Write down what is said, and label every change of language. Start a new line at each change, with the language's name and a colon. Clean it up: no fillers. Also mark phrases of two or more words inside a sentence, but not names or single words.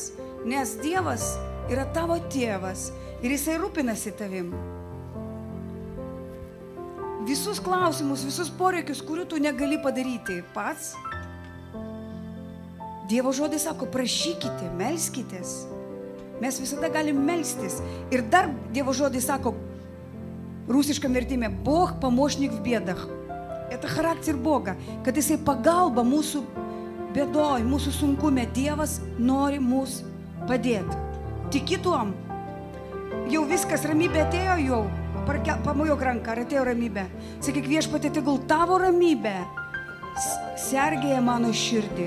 Lithuanian: Nes Dievas yra tavo tėvas ir jisai rūpinasi tavim. Visus klausimus, visus poreikius, kurių tu negali padaryti pats, Dievo žodis sako, prašykite, melskitės. Mes visada galim melstis. Ir dar Dievo žodis sako,
Russian: русском vertime, Бог помощник в бедах. Это характер Бога,
Lithuanian: kad jisai pagalba mūsų bėdoj, mūsų sunkume. Dievas nori mūsų padėti. Tiki tuom. Jau viskas, ramybė atėjo jau. Pamojok ranką, ar atėjo ramybė. Sakyk, viešpatie, tegul tavo ramybė sergėja mano širdį.